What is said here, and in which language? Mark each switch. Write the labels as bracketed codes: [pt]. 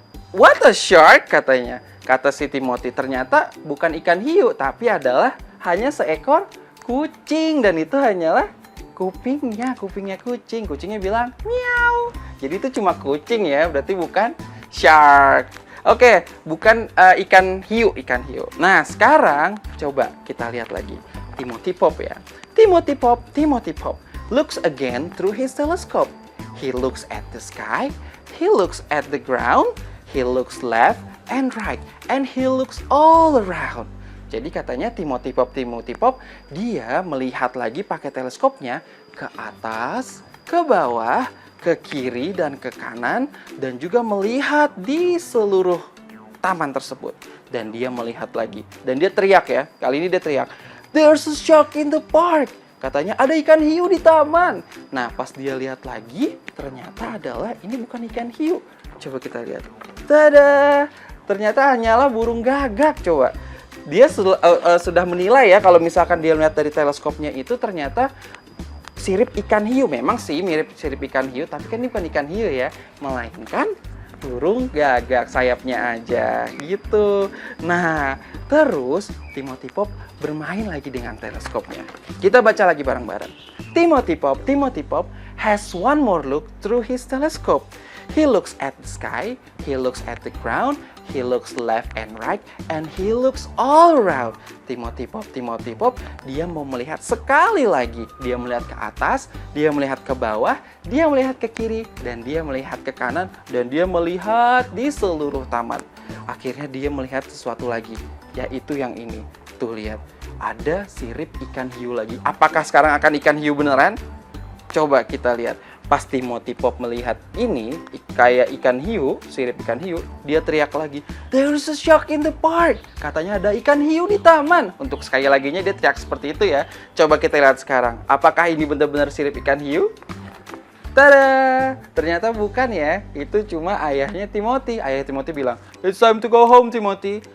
[en] What a shark, [id] katanya. Kata si Timothy, ternyata bukan ikan hiu, tapi adalah hanya seekor kucing. Dan itu hanyalah kupingnya kucing. Kucingnya bilang, miau. Jadi itu cuma kucing ya, berarti bukan shark. Oke, bukan ikan hiu. Nah, sekarang coba kita lihat lagi. Timothy Pop ya. [en] Timothy Pop looks again through his telescope. He looks at the sky, he looks at the ground, he looks left and right, and he looks all around. [id] Jadi katanya Timothy Pop, dia melihat lagi pakai teleskopnya ke atas, ke bawah, ke kiri dan ke kanan, dan juga melihat di seluruh taman tersebut. Dan dia melihat lagi, dan dia teriak ya, kali ini dia teriak, [en] there's a shark in the park. [id] Katanya ada ikan hiu di taman. Nah, pas dia lihat lagi, ternyata adalah ini bukan ikan hiu. Coba kita lihat. Tada! Ternyata hanyalah burung gagak, coba. Dia sudah menilai ya, kalau misalkan dia melihat dari teleskopnya itu ternyata sirip ikan hiu. Memang sih mirip sirip ikan hiu, tapi kan ini bukan ikan hiu ya. Melainkan burung gagak, sayapnya aja gitu. Nah, terus Timothy Pop bermain lagi dengan teleskopnya. Kita baca lagi bareng-bareng. [en] Timothy Pop has one more look through his telescope. He looks at the sky, he looks at the ground, he looks left and right, and he looks all around. [id] Timothy Pop, dia mau melihat sekali lagi. Dia melihat ke atas, dia melihat ke bawah, dia melihat ke kiri, dan dia melihat ke kanan, dan dia melihat di seluruh taman. Akhirnya dia melihat sesuatu lagi, yaitu yang ini. Tuh lihat, ada sirip ikan hiu lagi. Apakah sekarang akan ikan hiu beneran? Coba kita lihat. Pas Timothy Pop melihat ini kayak ikan hiu, sirip ikan hiu, dia teriak lagi, [en] there's a shark in the park. [id] Katanya ada ikan hiu di taman. Untuk sekali laginya dia teriak seperti itu ya. Coba kita lihat sekarang. Apakah ini benar-benar sirip ikan hiu? Tada! Ternyata bukan ya. Itu cuma ayahnya Timothy. Ayah Timothy bilang, [en] it's time to go home, Timothy.